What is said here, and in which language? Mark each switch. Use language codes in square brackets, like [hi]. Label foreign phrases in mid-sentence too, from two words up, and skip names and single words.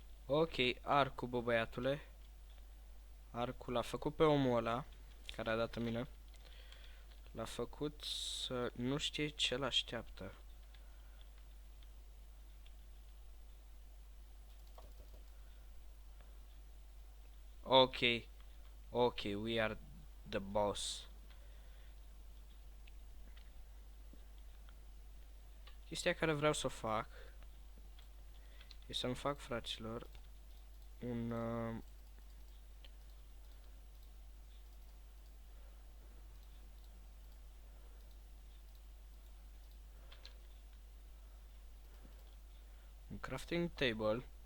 [ro] Ok, arcul, bă, băiatule. Arcul l-a făcut pe omul ăla, care a dat în mine. L-a făcut să nu știe ce l-așteaptă. [en] Ok, ok, we are the boss. [ro] Chestia care vreau să o fac e să-mi fac, fraților, un... [en] un crafting table.